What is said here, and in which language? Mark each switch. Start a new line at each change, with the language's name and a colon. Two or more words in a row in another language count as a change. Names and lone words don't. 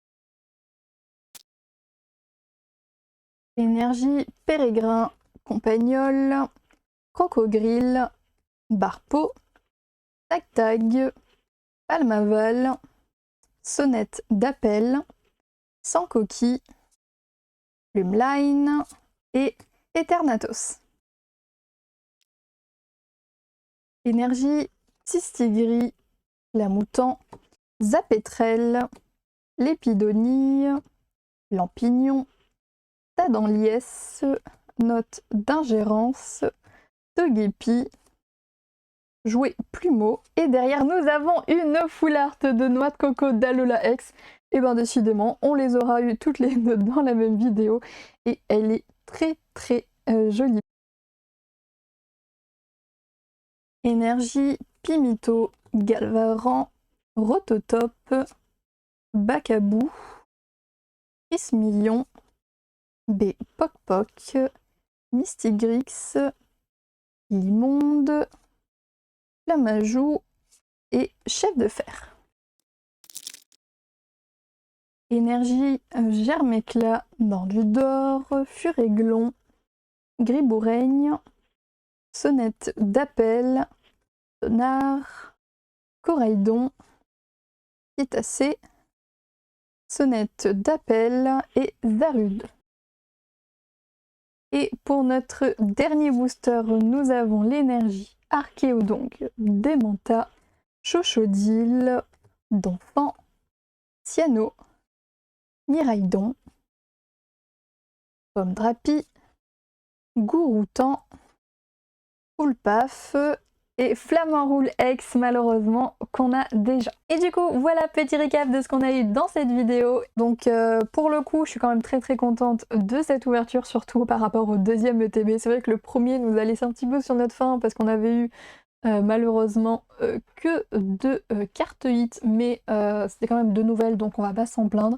French: Énergie Pérégrin, Compagnol, Crocogrille, Barpeau, Tag Tag, Palmaval, Sonnette d'appel, Sans coquille, Plumeline et Eternatos. Énergie Tistigris, Lamoutant, Zapétrel, Lépidonie, Lampignon, Tadanliès, Note d'ingérence, Togepi, Jouet Plumeau. Et derrière, nous avons une
English: full art
French: de Noix de coco d'Alola X. Et bien décidément, on les aura eu toutes les deux dans la même vidéo. Et elle est très très jolie. Énergie Pimito, Galvaran, Rototop, Bacabou, Prismillion, B. Poc Poc, Mystigrix, Limonde, Flamajou et Chef de Fer. Énergie Germéclat, Mordudor, Furéglon, Griboureigne, Sonnette d'appel, Sonar, Coraidon, Pitacé, Sonnette d'appel et Zarude. Et pour notre dernier booster, nous avons l'énergie Archéodonc, Démenta, Chochodile, Donphan, Cyano, Miraidon, Pomme Drapi, Gouroutan, Poulpaf et Flamanroule X malheureusement qu'on a déjà. Et du coup voilà, petit récap de ce qu'on a eu dans cette vidéo. Donc pour le coup je suis quand même très contente de cette ouverture, surtout par rapport au deuxième ETB. C'est vrai que le premier nous a laissé un petit peu sur notre faim parce qu'on avait eu malheureusement que 2 cartes hits, mais c'était quand même 2 nouvelles donc on va pas s'en plaindre.